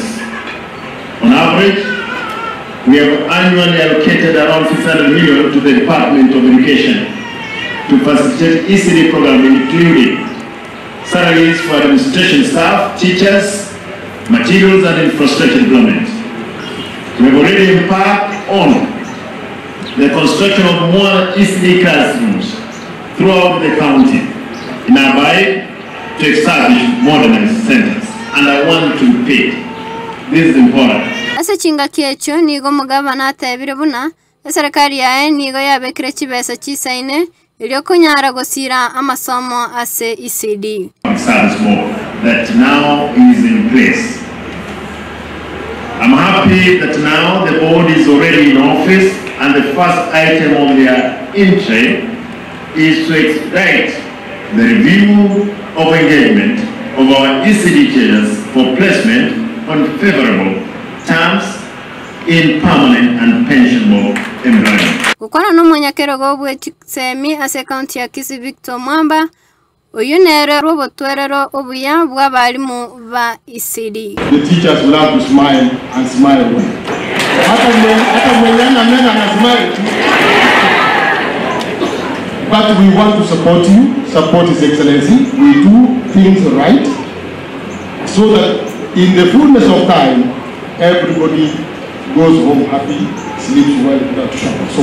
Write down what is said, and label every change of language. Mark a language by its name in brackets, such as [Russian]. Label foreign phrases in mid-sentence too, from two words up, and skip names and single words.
[English] On average, we have annually allocated around 600 million to the Department of Education to facilitate ECDE program including salaries for administration staff, teachers, materials and infrastructure development. We have already embarked on the construction of more ECDE classrooms throughout the county in our bid to establish modernized centers. And I want to repeat, this is important. [Gusii] Asa chinga kiecho nigo mugavana atebire buna serikali yae nigo yabekire chibesa chisaine ilio kunyara gosira amasomo ase ECDE. [English] Service board that now is in place. I'm happy that now the board is already in office and the first item on their entry is to expedite the review of engagement of our ECDE teachers for placement on favorable terms in permanent and pensionable employment. [Gusii] Kukwana no mwenyakero gobwe semi ase county ya Kisii Victor Mwamba oyunere robotwerero obuya bw'abalimu ba ECDE. [English] The teachers will have to smile and smile away. But we want to support you, support His Excellency. We do things right so that in the fullness of time, everybody goes home happy, sleeps well without trouble.